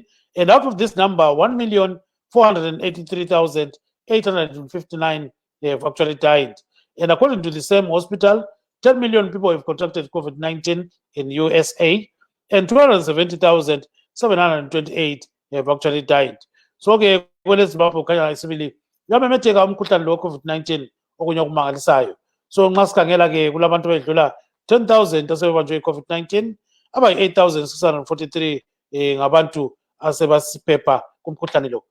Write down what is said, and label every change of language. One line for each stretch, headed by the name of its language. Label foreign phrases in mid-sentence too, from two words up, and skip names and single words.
English: And out of this number, 1,483,859 have actually died. And according to the same hospital, 10 million people have contracted COVID-19 in USA, and 270,728 have actually died.
North Ndebele: So ke kwele Zimbabwe khanya isibili yamemetheka umkhuhlane lo COVID-19 okunye okumangalisayo. So nxa sikhangela ke kulabantu bedlula 10,000 asebebanjwe i-COVID-19, abayi-8,643 ngabantu asebasiphepha kumkhuhlane lo.